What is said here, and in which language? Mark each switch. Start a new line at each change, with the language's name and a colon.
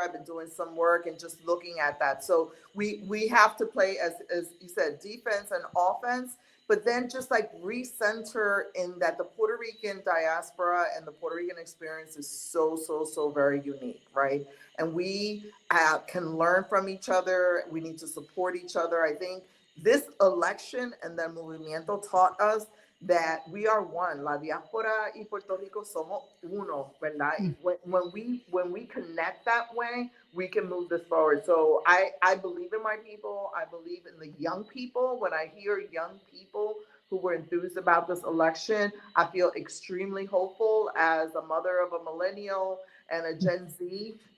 English: I've been doing some work and just looking at that. So we have to play, as you said, defense and offense, but then just like recenter in that the Puerto Rican diaspora and the Puerto Rican experience is so very unique, right? And we can learn from each other. We need to support each other. I think this election and the movimiento taught us that we are one.
Spanish: La diáspora y Puerto Rico somos uno, ¿verdad?
English: When we connect that way, we can move this forward. So I believe in my people. I believe in the young people. When I hear young people who were enthused about this election, I feel extremely hopeful as a mother of a millennial and a Gen Z.